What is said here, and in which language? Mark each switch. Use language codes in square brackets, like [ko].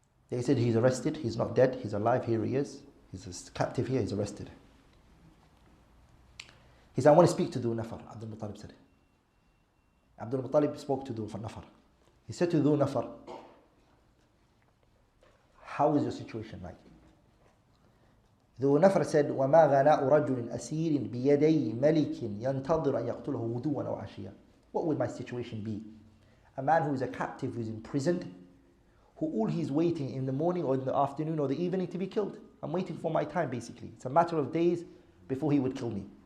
[en] They said he's arrested, he's not dead, he's alive, here he is. He's a captive here, he's arrested. He said, I want to speak to Dhu Nafar, Abdul Muttalib said. Abdul Muttalib spoke to Dhu Nafar. He said to Dhu Nafar, how is your situation like? Dhu Nafar said, [ar] وَمَا غَنَاءُ رَجُلٍ أَسِيرٍ بِيَدَيْ مَلِكٍ يَنْتَظِرَ أَنْ يَقْتُلَهُ غُدُوًّا أَوْ عَشِيًّا. [en] What would my situation be? A man who is a captive, who is imprisoned, who all he's waiting in the morning or in the afternoon or the evening to be killed. I'm waiting for my time basically. It's a matter of days before he would kill me.